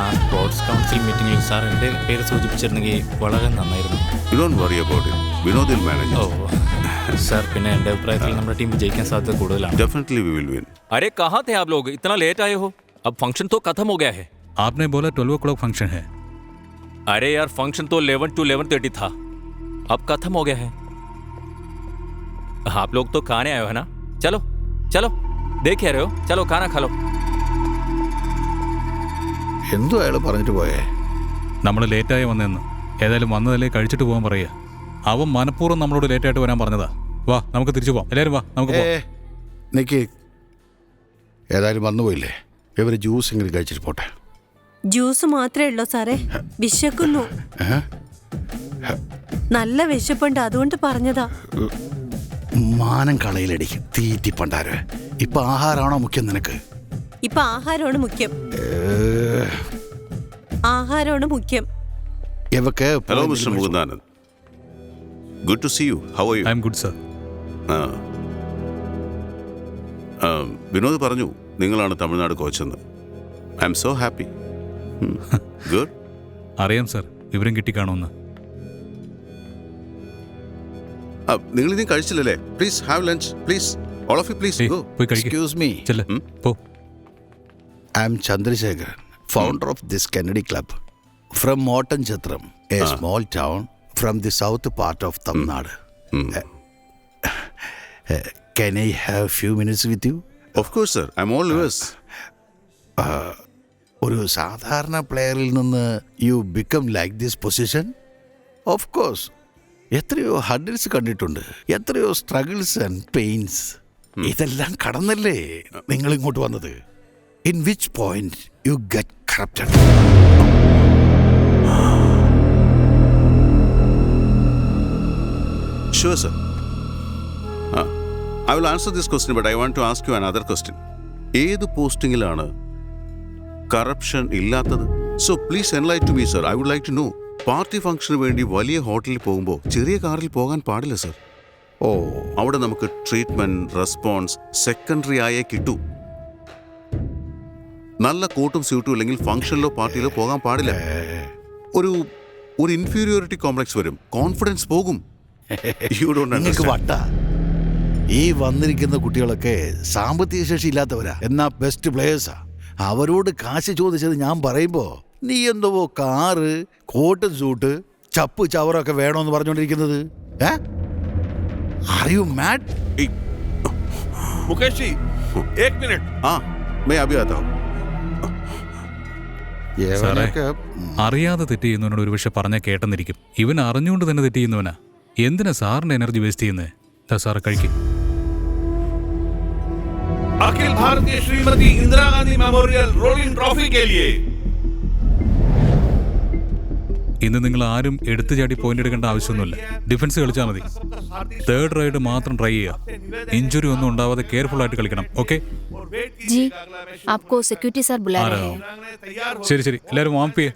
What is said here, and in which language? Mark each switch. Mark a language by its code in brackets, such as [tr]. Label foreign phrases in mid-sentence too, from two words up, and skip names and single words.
[en] sports council [ml] മീറ്റിംഗിൽ സാർ എൻ്റെ പേര് സൂചിപ്പിച്ചിരുന്നെങ്കിൽ വളരെ നന്നായിരുന്നു. ഓ സാർ, പിന്നെ എൻ്റെ അഭിപ്രായത്തിൽ നമ്മുടെ ടീം വിജയിക്കാൻ സാധ്യത കൂടുതലാണ്. [hi] अरे कहाँ थे आप लोग? इतना लेट आए हो? अब फंक्शन तो खत्म हो गया है. आपने बोला 12 o'clock फंक्शन है. अरे यार, फंक्शन तो 11 to 11:30 था. अब खत्म हो गया है. आप लोग तो खाने आए हो है ना? चलो चलो, देख रहे हो, चलो खाना खा लो. [ml] എന്തോ അയാൾ പറഞ്ഞിട്ട് പോയേ? നമ്മൾ ലേറ്റായി വന്നെന്ന്. ഏതായാലും വന്നതല്ലേ, കഴിച്ചിട്ട് പോകാൻ പറയുക. അവൻ മനഃപൂർവ്വം നമ്മളോട് ലേറ്റായിട്ട് വരാൻ പറഞ്ഞതാ. വാ, നമുക്ക് തിരിച്ചു പോവാം. എല്ലാവരും വാ, നമുക്ക് പോവാം. നിക്ക്, ഏതായാലും വന്നുപോയില്ലേ, ഇവര് ജ്യൂസ് എങ്കിലും കഴിച്ചിട്ട് പോട്ടെ. ജ്യൂസ് മാത്രമേ ഉള്ളൂ സാറേ, വിശക്കുന്നു. നല്ല വിശപ്പുണ്ട്, അതുകൊണ്ട് പറഞ്ഞതാ. മാനം കളയിലടിക്കും തീറ്റി പണ്ടാര. ഇപ്പൊ ആഹാരമാണോ മുഖ്യം നിനക്ക്? ഇപ്പൊ ആഹാരമാണ് മുഖ്യം. ആഹാരമാണ് മുഖ്യം. [en] Hello Mister Mukundanand, Good to see you. How are you? I am good sir. [ml] വിനോദ് പറഞ്ഞു നിങ്ങളാണ് തമിഴ്നാട് കോച്ചെന്ന്. [en] I am so happy. Good. [ml] അറിയാം സർ, വിവരം കിട്ടിക്കാണോന്ന്. നിങ്ങൾ ഇനി കഴിച്ചില്ലല്ലേ? [en] please have lunch, Please. All of you please go. Excuse me. I am Chandrasekharan, founder of this Kennedy Club from Morton Chatram, a small town from the south part of Tamil Nadu. Can I have a few minutes with you? Of course, sir. I'm all yours. [ml] ഒരു സാധാരണ പ്ലെയറിൽ നിന്ന് [en] you become like this position? of course. [ml] എത്രയോ ഹഡിൽസ് കണ്ടിട്ടുണ്ട്, എത്രയോ [en] struggles and pains. [ml] ഇതെല്ലാം കടന്നല്ലേ നിങ്ങൾ ഇങ്ങോട്ട് വന്നത്. [en] In which point you get corrupted? Sure, sir. I will answer this question, but I want to ask you another question. [ml] ഏത് പോസ്റ്റിംഗിലാണ് കറപ്ഷൻ ഇല്ലാത്തത്? [en] So please enlighten me, sir. I would like to know. [ml] പാർട്ടി ഫംഗ്ഷന് വേണ്ടി വലിയ ഹോട്ടലിൽ പോകുമ്പോൾ ചെറിയ കാറിൽ പോകാൻ പാടില്ല, സർ. അവിടെ നമുക്ക് ട്രീറ്റ്മെന്റ്, റെസ്പോൺസ് സെക്കൻഡറി ആയേ കിട്ടൂ. നല്ല കോട്ടും സ്യൂട്ടും ഇല്ലെങ്കിൽ ഫംഗ്ഷനിലോ പാർട്ടിയിലോ പോകാൻ പാടില്ല. ഒരു [en] inferiority complex [ml] വരും, കോൺഫിഡൻസ് പോകും. വട്ട ഈ വന്നിരിക്കുന്ന കുട്ടികളൊക്കെ സാമ്പത്തിക ശേഷി ഇല്ലാത്തവരാ, എന്നാ [en] best players. [ml] അവരോട് കാശ് ചോദിച്ചത് ഞാൻ പറയുമ്പോ നീ എന്തോ കാറ്, കോട്ടും സൂട്ട്, ചപ്പ് ചവറൊക്കെ വേണോന്ന് പറഞ്ഞോണ്ടിരിക്കുന്നത്. [en] Are you mad? [hi] मुकेश जी, 1 मिनट. मैं अभी आता हूं. [ml] അറിയാതെ തെറ്റ് ചെയ്യുന്നവനോട് ഒരു പക്ഷെ പറഞ്ഞാൽ കേട്ടെന്നിരിക്കും. ഇവൻ അറിഞ്ഞുകൊണ്ട് തന്നെ തെറ്റ് ചെയ്യുന്നവനാ. എന്തിനാ സാറിന്റെ [en] energy waste [ml] ചെയ്യുന്നത്? സാറ് കഴിക്കും. [hi] अखिल भारतीय श्रीमती इंदिरा गांधी मेमोरियल रोलिंग ट्रॉफी के लिए [ml] ഇന്ന് നിങ്ങൾ ആരും എടുത്തു ചാടി പോയിന്റ് എടുക്കേണ്ട ആവശ്യമൊന്നുമില്ല. ഡിഫൻസ് കളിച്ചാൽ മതി. 3rd റൈഡ് മാത്രം ട്രൈ ചെയ്യുക. ഇഞ്ചുറി ഒന്നും ഉണ്ടാവാതെ കെയർഫുൾ ആയിട്ട് കളിക്കണം. ഓക്കെ? ശരി ശരി, എല്ലാവരും വാംപ് ചെയ്യേ.